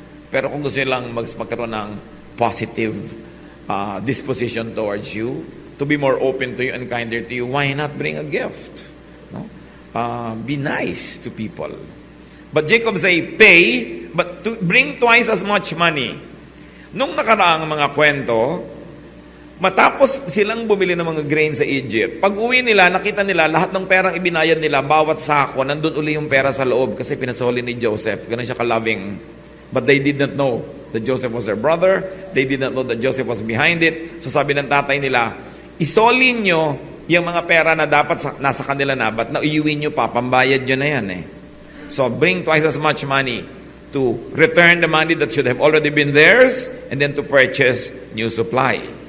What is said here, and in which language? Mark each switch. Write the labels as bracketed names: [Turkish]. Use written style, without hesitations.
[Filipino] Pero kung gusto niyo lang magkaroon ng [English] positive disposition towards you, to be more open to you and kinder to you, why not bring a gift? No? Be nice to people. But Jacob say, pay, but to bring twice as much money. [Filipino] Nung nakaraang mga kwento, matapos silang bumili ng mga grain sa Egypt, pag uwi nila, nakita nila lahat ng perang ibinayad nila, bawat sako, nandun uli yung pera sa loob kasi pinasoli ni Joseph. Ganun siya ka-loving. [English] But they did not know that Joseph was their brother. They did not know that Joseph was behind it. [Filipino] So sabi ng tatay nila, isolin nyo yung mga pera na dapat nasa kanila na, but na iuwi nyo pa, pambayad nyo na yan eh. [English] So bring twice as much money to return the money that should have already been theirs and then to purchase new supply.